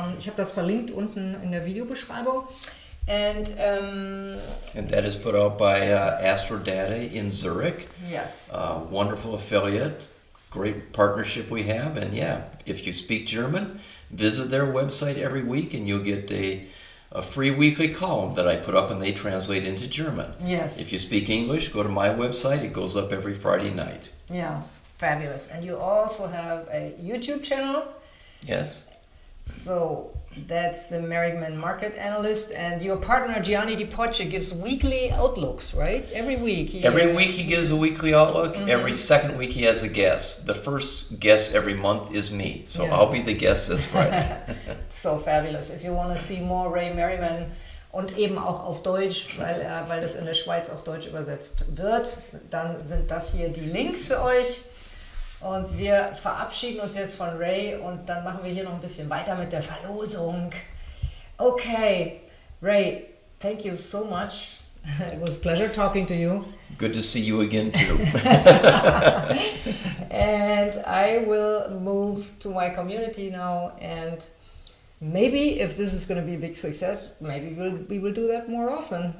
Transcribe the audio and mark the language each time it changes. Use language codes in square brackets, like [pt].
[de] Ich habe das verlinkt unten in der Videobeschreibung. [en] And that is put out by Astrodata in Zurich. Yes. Wonderful affiliate. Great partnership we have. And yeah, if you speak German, visit their website every week and you'll get a free weekly column that I put up and they translate into German. Yes. If you speak English, go to my website. It goes up every Friday night. Yeah, fabulous. And you also have a YouTube channel. Yes. So that's the Merriman Market Analyst. And your partner, Gianni Di Poce, gives weekly outlooks, right? Every week. Every week he gives a weekly outlook. Every second week he has a guest. The first guest every month is me. So I'll be the guest this Friday. So fabulous. [de] If you want to see more Ray Merriman und eben auch auf Deutsch, weil das in der Schweiz auf Deutsch übersetzt wird, dann sind das hier die Links für euch. Und wir verabschieden uns jetzt von Ray und dann machen wir hier noch ein bisschen weiter mit der Verlosung. [en] Okay, Ray, thank you so much. It was a pleasure talking to you. Good to see you again too. And I will move to my community now, and maybe if this is going to be a big success, maybe we will do that more often.